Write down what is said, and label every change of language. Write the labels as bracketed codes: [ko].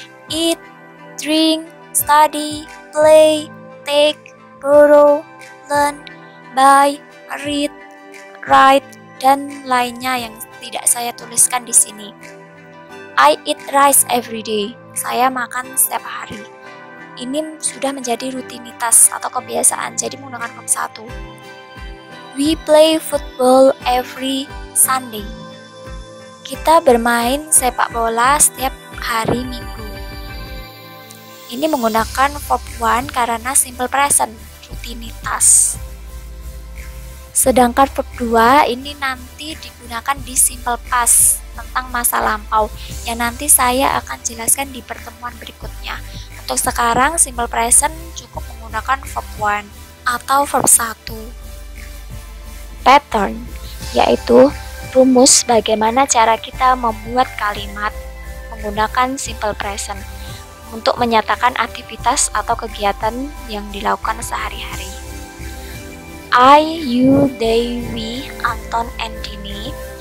[en] Eat, drink, study, play, take, borrow, learn, buy, read, write, [id] dan lainnya yang tidak saya tuliskan di sini. [en] I eat rice every day. [id] Saya makan setiap hari. Ini sudah menjadi rutinitas atau kebiasaan, jadi menggunakan verb 1. [en] We play football every Sunday. [id] Kita bermain sepak bola setiap hari Minggu. Ini menggunakan verb 1 karena simple present, rutinitas. Sedangkan verb 2 ini nanti digunakan di simple past tentang masa lampau yang nanti saya akan jelaskan di pertemuan berikutnya. Untuk sekarang simple present cukup menggunakan verb 1 atau verb 1. Pattern, yaitu rumus bagaimana cara kita membuat kalimat menggunakan simple present untuk menyatakan aktivitas atau kegiatan yang dilakukan sehari-hari. [en] I, you, they, we, Anton, and Dini.